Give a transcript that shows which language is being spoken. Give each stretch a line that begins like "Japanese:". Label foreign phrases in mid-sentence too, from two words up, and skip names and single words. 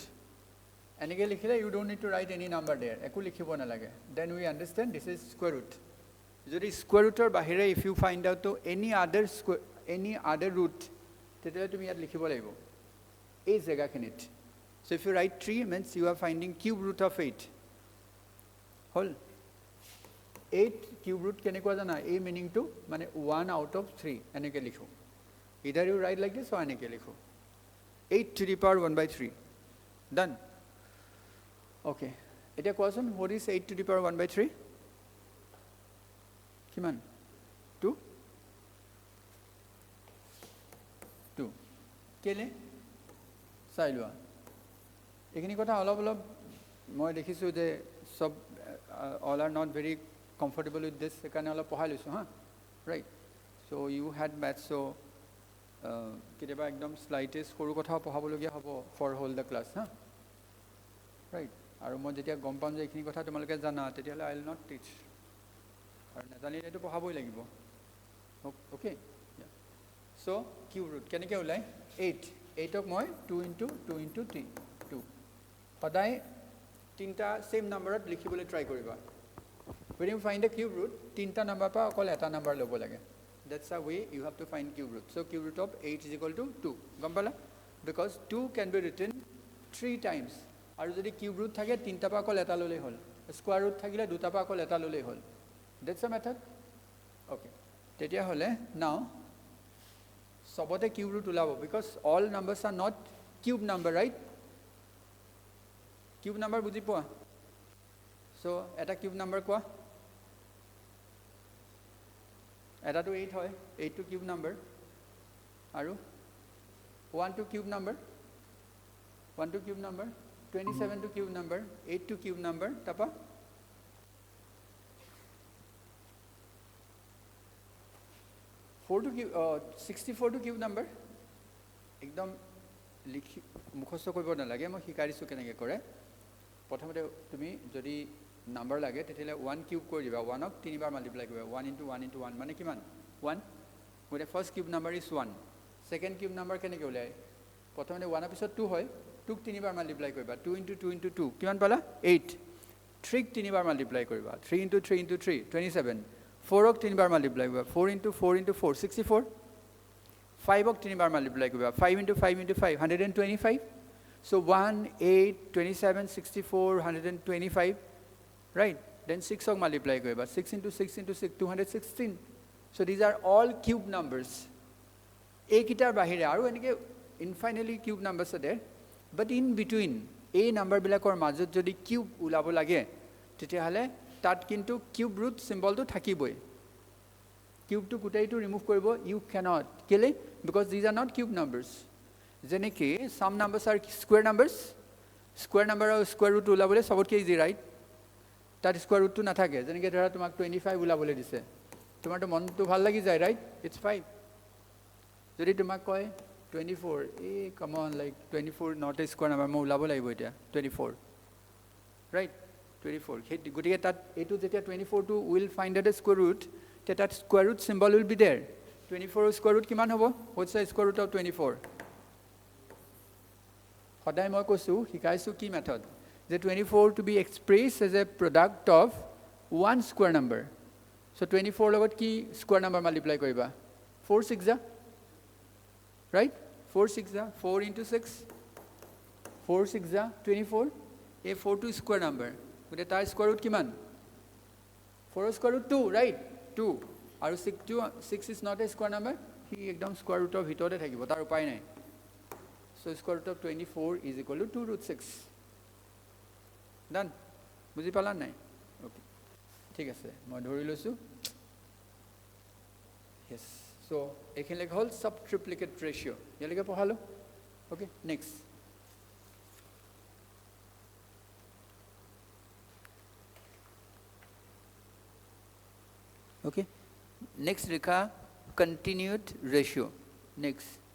Assamese: এনেকে লিখিলে
English: you don't need to write any number there.
Assamese: একো লিখিব নালাগে.
English: Then we understand this is square root. যদি square rootৰ বাহিৰে if you find out to any other root,
Assamese: তেতিয়াহ'লে তুমি ইয়াত লিখিব লাগিব এই জেগাখিনিত.
English: So if you write 3 means you are finding cube root of 8.
Assamese: হল 8
English: cube root
Assamese: কেনেকুৱা জানা, এই মিনিংটো মানে
English: 1 out of 3
Assamese: এনেকে লিখো.
English: Either you write like this or
Assamese: এনেকে লিখো
English: 8 to the power 1 by 3. Done.
Assamese: Okay. এতিয়া কোৱাচোন,
English: what is 8 to the power 1 by 3?
Assamese: কিমান? 2? 2. কেলে? চাই লোৱা. এইখিনি কথা অলপ অলপ মই দেখিছোঁ যে সব
English: all are not very comfortable with this,
Assamese: সেইকাৰণে অলপ পঢ়াই লৈছোঁ হা.
English: Right. So you had maths, so
Assamese: কেতিয়াবা একদম স্লাইটেষ্ট সৰু কথাও পঢ়াবলগীয়া হ'ব
English: for whole the class হা. Right.
Assamese: আৰু মই যেতিয়া গম পাম যে এইখিনি কথা তোমালোকে জানা, তেতিয়াহ'লে
English: I will not teach.
Assamese: আৰু নাজানিলেতো পঢ়াবই লাগিব.
English: Okay. Yeah. So cube root
Assamese: কেনেকৈ ওলাই? 8. 8ক মই 2 into 2 into 2. সদায় তিনিটা
English: same numberত
Assamese: লিখিবলৈ ট্ৰাই কৰিবা.
English: When you find a cube root,
Assamese: তিনিটা নম্বৰ পৰা অকল এটা নম্বৰ ল'ব লাগে.
English: That's the way you have to find cube root. So cube root of 8 is equal to 2.
Assamese: গম পালা?
English: Because 2 can be written 3 times.
Assamese: আৰু যদি
English: cube root
Assamese: থাকে তিনিটা পৰা অকল এটা ল'লেই হ'ল.
English: Square root
Assamese: থাকিলে দুটা পৰা অকল এটা ল'লেই হ'ল.
English: That's the method. Okay. তেতিয়াহ'লে now সবতে cube root ওলাব because all numbers are not cube number, right? Cube number
Assamese: বুজি পোৱা?
English: So এটা cube number কোৱা?
Assamese: এটাটো 8 হয়,
English: 8 to cube number. আৰু 1 to cube number, 1 to cube number, 27 to cube number, 8 to cube number, তাৰপা 64 to cube number.
Assamese: একদম লিখি মুখস্থ কৰিব নালাগে, মই শিকাই দিছোঁ কেনেকৈ কৰে. প্ৰথমতে তুমি যদি নাম্বাৰ লাগে তেতিয়াহ'লে 1 কিউব কৰি দিবা, 1ক 3বাৰ মাল্টিপ্লাই কৰিবা, 1 into 1 into 1 মানে কিমান? 1.
English: গতিকে first cube number is 1. second cube number
Assamese: কেনেকৈ ওলায়? প্ৰথমতে 1ৰ পিছত 2 হয়, 2ক 3বাৰ মাল্টিপ্লাই কৰিবা, 2 into 2 into 2 কিমান পালা? 8. 3ক 3বাৰ মাল্টিপ্লাই কৰিবা, 3 into 3 into 3 27. 4ক 3বাৰ মাল্টিপ্লাই কৰিবা, 4 into 4 into 4 64. 5ক 3বাৰ মাল্টিপ্লাই কৰিবা, 5 into 5 into 5 125.
English: So 1, 8, 27, 64, 125, right? Then 6ক multiply কৰিবা, 6 into 6 into 6, 216. So these are all cube numbers.
Assamese: এইকেইটাৰ বাহিৰে আৰু এনেকৈ
English: infinitely cube numbers are there. But in between,
Assamese: এই নাম্বাৰবিলাকৰ মাজত যদি কিউব ওলাব লাগে, তেতিয়াহ'লে তাত কিন্তু
English: cube root symbolটো
Assamese: থাকিবই. কিউবটো গোটেইটো ৰিমুভ কৰিব
English: you cannot.
Assamese: কেলে?
English: Because these are not cube numbers. যেনেকৈ some numbers are square numbers. Square number আৰু square root ওলাবলৈ সবতকৈ easy, right?
Assamese: তাত
English: square rootটো
Assamese: নাথাকে. যেনেকৈ ধৰা তোমাক 25 ওলাবলৈ দিছে, তোমাৰতো মনটো ভাল লাগি যায়,
English: right? It's 5.
Assamese: যদি তোমাক কয় 24,
English: come on, like 24 not a square number,
Assamese: মই ওলাব লাগিব এতিয়া 24, right? 24. গতিকে তাত এইটো যেতিয়া 24টো
English: will find at a square root,
Assamese: তেতিয়া তাত
English: square root symbol will be there.
Assamese: 24ৰ
English: square root
Assamese: কিমান হ'ব?
English: What's the square root of 24?
Assamese: সদায় মই কৈছোঁ, শিকাইছোঁ কি মেথড, যে
English: 24 to be expressed as a product of one square number. So 24
Assamese: লগত কি
English: square number multiply কৰিবা?
Assamese: 4 6 যা, right? 4 6 যা, 4 into 6, 4 6 যা 24. এই 4 টো
English: square number,
Assamese: গতিকে তাৰ
English: square root
Assamese: কিমান? 4ৰ
English: square root
Assamese: 2, right? 2.
English: আৰু 6 is not a square number,
Assamese: সি একদম
English: square rootৰ
Assamese: ভিতৰতে থাকিব, তাৰ উপায় নাই.
English: So square root of 24 is equal to 2 root 6. Done?
Assamese: বুজি পালা নাই? Okay. ঠিক আছে, মই ধৰি লৈছোঁ. Yes. So এইখিনি লেখা হ'ল
English: sub triplicate ratio.
Assamese: ইয়ালৈকে পঢ়ালো.
English: Okay, next. Okay. Next লেখা continued ratio. Next.